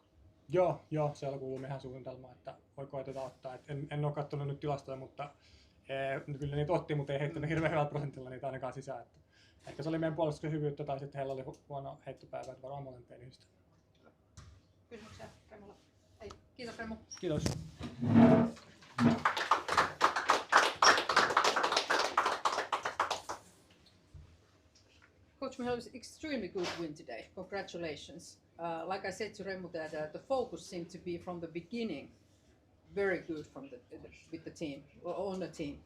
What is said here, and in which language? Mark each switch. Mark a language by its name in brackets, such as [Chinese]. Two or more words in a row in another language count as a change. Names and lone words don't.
[Finnish] Joo, siellä kuuluu meidän suunnitelma, että voi koeteta ottaa. En ole katsonut nyt tilastoja, mutta kyllä niitä otti, mutta ei heittänyt hirveän hyvällä prosentilla niitä ainakaan sisään. Että ehkä se oli meidän puolustuksen hyvyyttä tai sitten heillä oli huono heittopäivä, että varmaan molempien yhdistä. Kysymyksiä Remulla? Ei. Kiitos Remu. Kiitos. [English] Coach Mihail, it was extremely good win today. Congratulations. Like I said to Remu, that the focus seemed to be from the beginning very good with the team, or on the team.